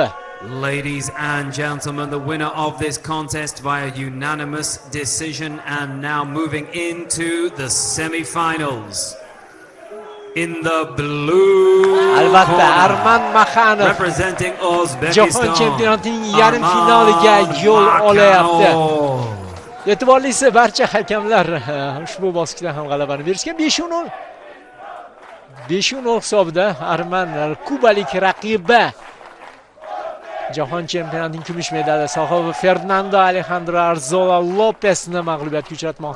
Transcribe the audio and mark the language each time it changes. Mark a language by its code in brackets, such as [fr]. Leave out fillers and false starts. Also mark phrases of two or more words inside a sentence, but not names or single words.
[en] Ladies and gentlemen, the winner of this contest via unanimous decision, and now moving into the semi-finals. In the blue [uz] Albatta Arman Maxanov [en] representing Uzbekistan, [uz] Jahon chempionatining yarim finaliga yo'l olyapti. E'tiborlisi barcha hakamlar ushbu bosqichda ham g'alabani berishgan. 5-0 hisobida Arman kubalik raqibi Jahon chempionatining kumush medali sohibi Fernando Alejandro Arzola Lopesni mag'lubiyatga uchratmoqda.